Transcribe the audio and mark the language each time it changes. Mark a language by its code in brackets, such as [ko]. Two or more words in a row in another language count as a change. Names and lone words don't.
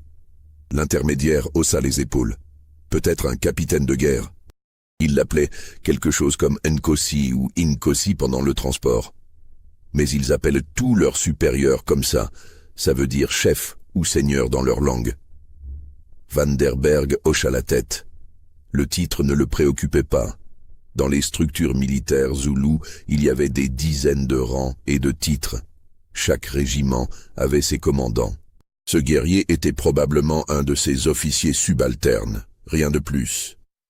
[fr] L'intermédiaire haussa les épaules. Peut-être un capitaine de guerre. Il l'appelait quelque chose comme Nkosi ou Inkosi pendant le transport. Mais ils appellent tous leurs supérieurs comme ça veut dire chef ou seigneur dans leur langue. Van der Berg hocha la tête. Le titre ne le préoccupait pas. Dans les structures militaires zoulous, il y avait des dizaines de rangs et de titres. Chaque régiment avait ses commandants. Ce guerrier était probablement un de ses officiers subalternes, rien de plus.